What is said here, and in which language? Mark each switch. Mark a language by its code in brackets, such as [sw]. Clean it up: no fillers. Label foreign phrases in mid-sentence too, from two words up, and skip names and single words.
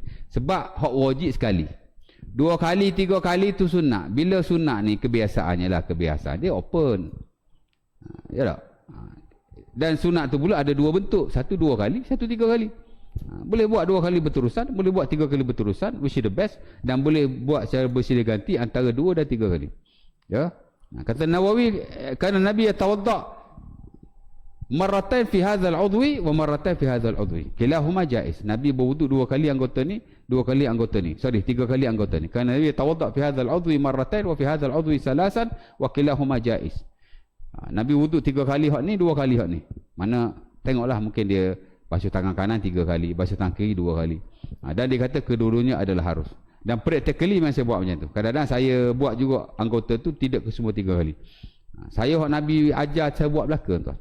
[ms] Sebab hak wajib sekali. 2 kali, 3 kali tu sunat. Bila sunat ni kebiasaannya lah, kebiasaan dia open. Ya tak? Dan sunat tu pula ada 2 bentuk. Satu 2 kali, satu 3 kali. Boleh buat 2 kali berterusan, boleh buat 3 kali berterusan, [en] which is the best, [ms] dan boleh buat secara bersilih ganti antara 2 dan 3 kali. Ya. Kata Nawawi, kerana Nabi [ar] توضأ مرتين في هذا العضو ومرتين في هذا العضو. كلاهما جائز. [ms] Nabi berwuduk 2 kali anggota ni, 2 kali anggota ni. 3 kali anggota ni. Kerana Nabi [ar] توضأ في هذا العضو مرتين وفي هذا العضو ثلاثا وكلاهما جائز. [ms] Nabi wuduk 3 kali hak ni, 2 kali hak ni. Mana tengoklah, mungkin dia basuh tangan kanan 3 kali, basuh tangan kiri 2 kali. Dan dia kata kedua-duanya adalah harus. Dan practically memang saya buat macam tu. Kadang-kadang saya buat juga anggota tu tidak ke semua 3 kali. Saya hak Nabi ajar saya buat belaka tuan.